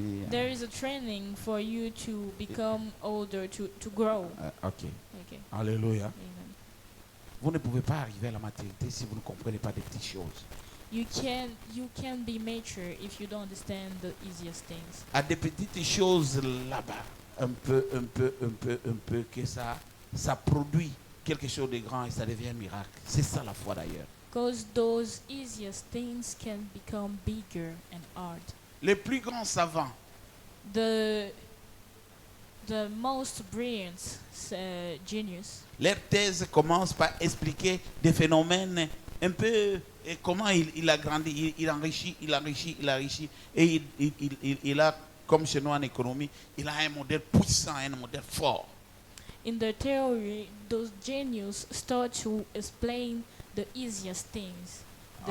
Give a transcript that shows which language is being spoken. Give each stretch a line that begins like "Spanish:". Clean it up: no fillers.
English: there is a training for you to become older, to grow. Okay. Okay. Alléluia. Amen.
French: Vous ne pouvez pas arriver à la maturité si vous ne comprenez pas des petites choses.
English: You can be mature if you don't understand the easiest things.
French: À des petites choses là-bas, un peu, que ça produit quelque chose de grand et ça devient un miracle. C'est ça la foi d'ailleurs.
English: Because those easiest things can become bigger and hard.
French: Les plus grands savants,
English: The most brilliant genius,
French: leur thèse commence par expliquer des phénomènes un peu et comment il a grandi, il enrichit. Et il a, comme chez nous en économie, il a un modèle puissant, un modèle fort.
English: in their theory, those genius start to explain the easiest things, the